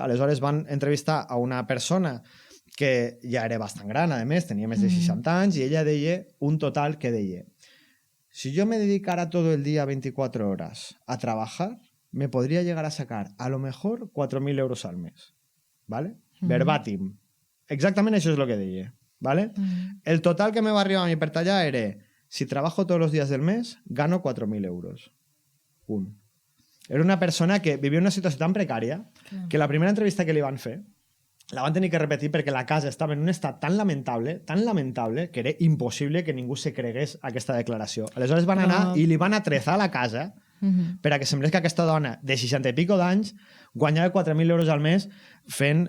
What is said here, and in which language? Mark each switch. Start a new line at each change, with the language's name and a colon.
Catalan: Aleshores van entrevistar a una persona que ja era bastant gran, a més, tenia més de 60 anys, i ella deia un total que deia:
Spanish: si yo me dedicara todo el día 24 horas a trabajar, me podría llegar a sacar a lo mejor 4.000 euros al mes.
Catalan: ¿Vale? Verbatim. Exactament això és el que deia. ¿Vale? El total que me va arribar a mi per tallar era:
Spanish: si trabajo todos los días del mes, gano 4.000 euros.
Catalan: Punt. Era una persona que vivia una situació tan precària que la primera entrevista que li van fer la van tenir que repetir perquè la casa estava en un estat tan lamentable, que era impossible que ningú se cregués aquesta declaració. Aleshores van anar i li van atrezar la casa per a que semblés que aquesta dona de 60 i pico d'anys guanyava 4.000 euros al mes fent...